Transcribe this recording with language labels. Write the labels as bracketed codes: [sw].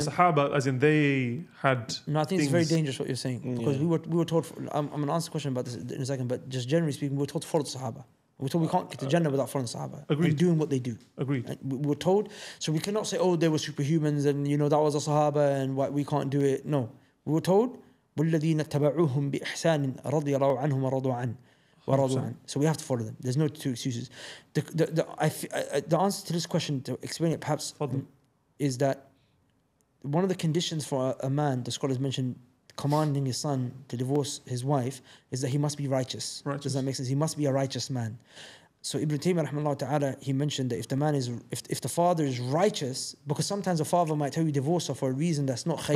[en] The Sahaba, as in they had. No, I think it's very dangerous what you're saying, because we were told. I'm going to answer a question about this in a second, but just generally speaking, we were told to follow the Sahaba. We're told we can't get to Jannah without following the Sahaba. Agreed. And doing what they do. Agreed. And we were told, so we cannot say, they were superhumans and that was a Sahaba and we can't do it. No, we were told, [ar] وَالَّذِينَ اتَّبَعُوهُمْ بِإِحْسَانٍ رَضِيَ اللَّهُ عَنْهُمْ وَرَضُوا عَنْهُ وَرَضُوا عَنْهُ. [en] So we have to follow them. There's no two excuses. The answer to this question, to explain it perhaps, is that one of the conditions for a man, the scholars mentioned, commanding his son to divorce his wife, is that he must be righteous. Does that make sense? He must be a righteous man. So Ibn Taymiyyah rahimahullah ta'ala, he mentioned that if the father is righteous, because sometimes a father might tell you divorce her for a reason that's not khayr.